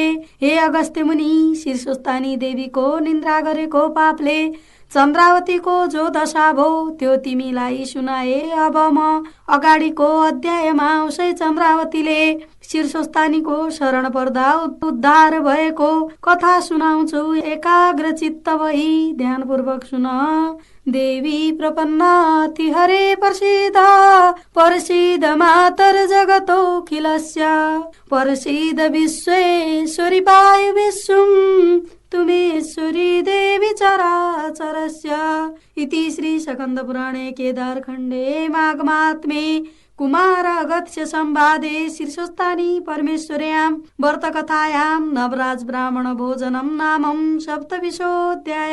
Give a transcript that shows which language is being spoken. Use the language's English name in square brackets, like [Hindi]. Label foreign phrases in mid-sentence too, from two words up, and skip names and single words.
[Nepali] हे अगस्त्य मुनि, शीर्षस्थानी देवीको निन्द्रा गरेको पापले चन्द्रावतीको जो दशा भो त्यो तिमीलाई सुनाए। अब म अगाडिको अध्यायमा उसै चन्द्रावतीले शीर्षस्थानीको शरण पर्दा उद्धार भएको कथा सुनाउँछु। एकाग्र चित्त भई ध्यानपूर्वक सुन। [Sanskrit] देवी प्रपन्नाति हरे प्रसीद, प्रसीद मातर जगतोऽखिलस्य, प्रसीद विश्वेश्वरि वायु विश्वं तुमेश्वरी देवी चराचरस्य। इति श्री स्कन्दपुराणे केदारखण्डे माघमात्मे कुमारगस्य संवादे शीर्षस्थानी परमेश्वर्यां व्रतकथायां नवराज ब्राह्मण भोजनं नामं सप्तविंशोऽध्याय।